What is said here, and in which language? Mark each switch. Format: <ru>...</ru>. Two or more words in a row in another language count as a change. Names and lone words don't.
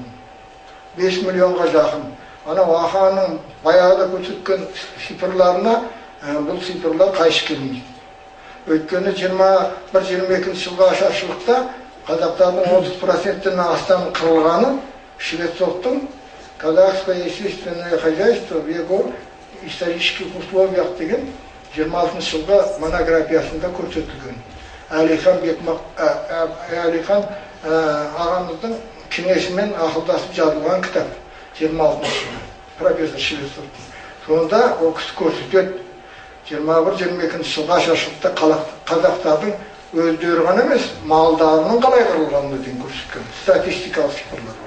<kk>5 миллионға жақын. Ана Аханың баяғыда көрсеткен цифрларына бұл цифрлар қайшы келмейді. Өйткені 21-22 жылғы ашаршылықта қазақтардың 30%-тен астам қырылғаны Швецовтың «Казахское естественное хозяйство в его исторических условиях» деген 26 жылғы монографиясында көрсетілген. Әлихан ағамыздың кеңесімен ақылдасып жазылған кітап 26 жылы профессор Швецовтың. Сонда ол кісі көрсетеді 21-22 жылғы ашаршылықта қазақтардың өздері ғана емес, малдарының қалай қырылғанына дейін көрсеткен статистикалық цифрлар бар.</kk>